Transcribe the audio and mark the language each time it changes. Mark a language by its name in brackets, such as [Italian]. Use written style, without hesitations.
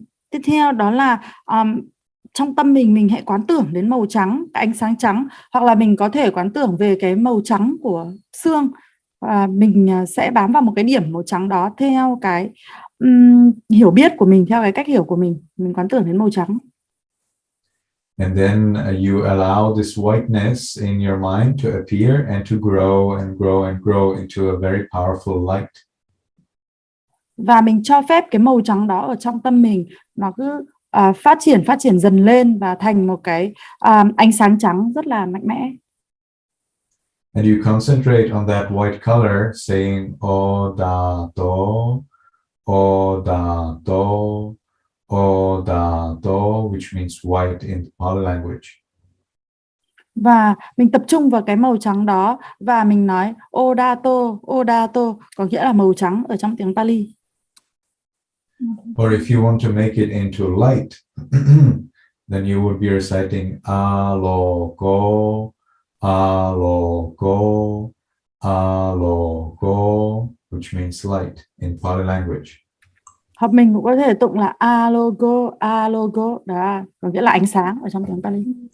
[Vietnamese] Tiếp theo đó là trong tâm mình hãy quán tưởng đến màu trắng, cái ánh sáng trắng, hoặc là mình có thể quán tưởng về cái màu trắng của xương. Mình sẽ bám vào một cái điểm màu trắng đó theo cái hiểu biết của mình, theo cái cách hiểu của mình quán tưởng đến màu trắng. [English] And then you allow this whiteness in your mind to appear and to grow and grow and grow into a very powerful light. [Vietnamese] Và mình cho phép cái màu trắng đó ở trong tâm mình nó cứ phát triển dần lên và thành một cái ánh sáng trắng rất là mạnh mẽ. [English] And you concentrate on that white color, saying Odato, Odato, Odato, which means white in Pali language. [Vietnamese] Và mình tập trung vào cái màu trắng đó và mình nói Odato, Odato, có nghĩa là màu trắng ở trong tiếng Pali. [English] Or if you want to make it into light, then you would be reciting Aloko, Aloko, Aloko, which means light in Pali language. [Vietnamese] Hoặc mình cũng có thể tụng là Alogo, Alogo, đó có nghĩa là ánh sáng ở trong tiếng Pali.